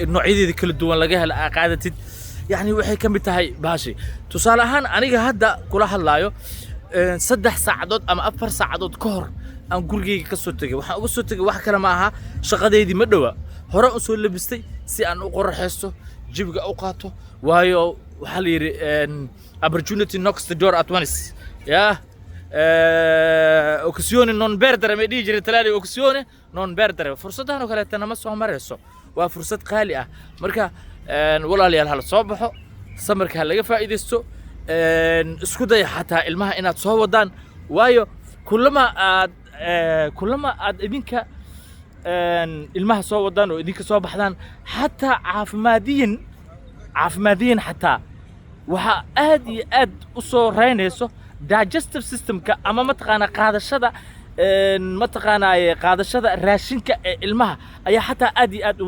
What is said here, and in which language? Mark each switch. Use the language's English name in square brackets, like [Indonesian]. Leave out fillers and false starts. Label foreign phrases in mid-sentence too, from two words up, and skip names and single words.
[Somali] noocyadeeda kala duwan laga helo qaadatid yani waxay ka mid tahay baashi tusaale ahaan aniga hadda kula hadlaayo 3 saacadood ama 4 saacadood ka hor aan gurigeyga ka soo tagay waxaan uga soo tagay wax kale ma aha shaqadeedii ma dhawa hore u soo labistay si aan u qorraxeysto jibiga u qaato waayo waxa la yiri [English] opportunity knocks the door at once [Italian] occasione non perdere [Somali] ma dhigi jiray talaali [Italian] occasione non perdere [Somali] fursadahan oo kale tanama soo mareyso waa fursad qaali ah marka walaalayaal hal soo baxo samarka laga faa'iideysto isku day xataa ilmaha inaad soo wadaan waayo kullama aad idinka ilmaha soo wadaan oo idinka soo baxdaan xataa caafimaadiyin xataa waxa aad iyo aad u soo reynayso [English] digestive system-ka [Somali] ama mataqaanaa qaadashada raashinka ee ilmaha ayaa xataa aad iyo aad u